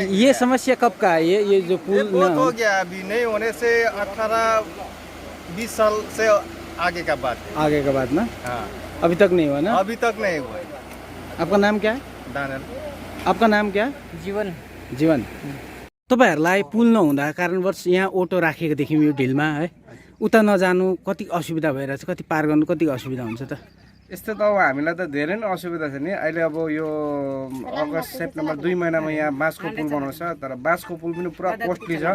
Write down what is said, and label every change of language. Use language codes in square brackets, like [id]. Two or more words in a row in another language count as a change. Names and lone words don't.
[hi] ये समस्या कब का है? ये जो पुल बहुत हो गया, अभी नहीं होने से 18-20 साल से आगे का बात है। आगे का बात ना? हाँ, अभी तक नहीं हुआ ना? अभी तक नहीं हुआ है। आपका नाम क्या है? दानल। आपका नाम क्या है? जीवन। [ne] तपाईँहरूलाई पुल नहुँदा कारणवश यहाँ अटो राखेको देख्यौँ यो ढिलमा है। उता नजानु कति असुविधा भइरहेछ, कति पार गर्नु कति असुविधा हुन्छ त? यस्तो त अब हामीलाई त धेरै नै असुविधा छ नि। अहिले अब यो अगस्त सेप्टेम्बर 2 महिनामा यहाँ बाँसको पुल बनाउँछ, तर बाँसको पुल पनि पुरा कस्टली छ।